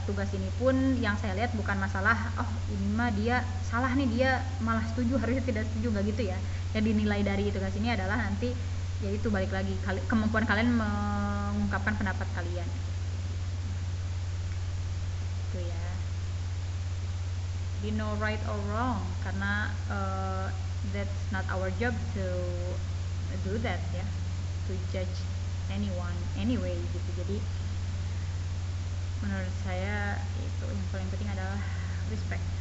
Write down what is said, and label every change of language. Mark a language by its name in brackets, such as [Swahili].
[Indonesian] Tugas ini pun yang saya lihat bukan masalah, oh ini mah dia salah nih, dia malah setuju, harusnya tidak setuju, nggak gitu ya. Yang dinilai dari tugas ini adalah nanti, yaitu balik lagi kemampuan kalian mengungkapkan pendapat kalian. Itu ya. [English] Di no right or wrong, [Indonesian] karena [English] that's not our job to do that ya. To judge anyone anyway [Indonesian] gitu. Jadi menurut saya itu yang paling penting adalah respect.